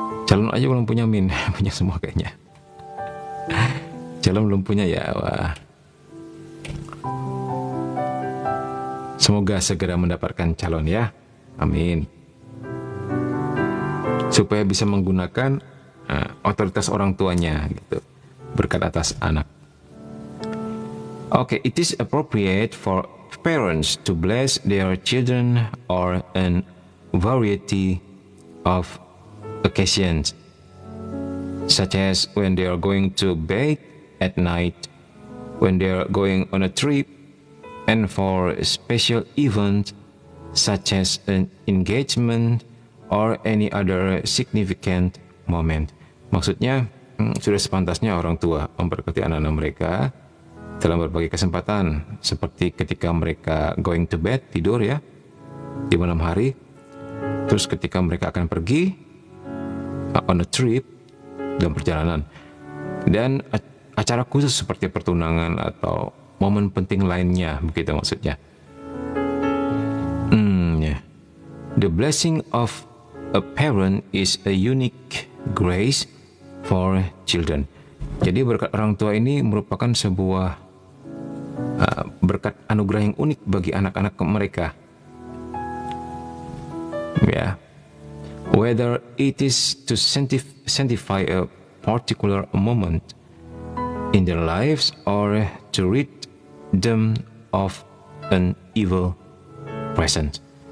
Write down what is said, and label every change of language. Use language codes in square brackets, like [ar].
[id] Calon aja belum punya Min, punya semua kayaknya. Calon belum punya ya, wah. Semoga segera mendapatkan calon ya, amin. Supaya bisa menggunakan otoritas orang tuanya gitu, berkat atas anak. [en] Okay, it is appropriate for parents to bless their children or a variety of occasions, such as when they are going to bed at night, when they are going on a trip, and for special events such as an engagement or any other significant moment. [id] Maksudnya, sudah sepantasnya orang tua memberkati anak-anak mereka dalam berbagai kesempatan, seperti ketika mereka [en] going to bed, [id] tidur ya, di malam hari, terus ketika mereka akan pergi [en] on a trip, [id] dalam perjalanan, dan acara khusus seperti pertunangan atau momen penting lainnya, begitu maksudnya. [en] The blessing of a parent is a unique grace for children. [id] Jadi berkat orang tua ini merupakan sebuah berkat anugerah yang unik bagi anak-anak mereka. [en] Ya, whether it is to sanctify a particular moment in their lives or to rid them of an evil presence.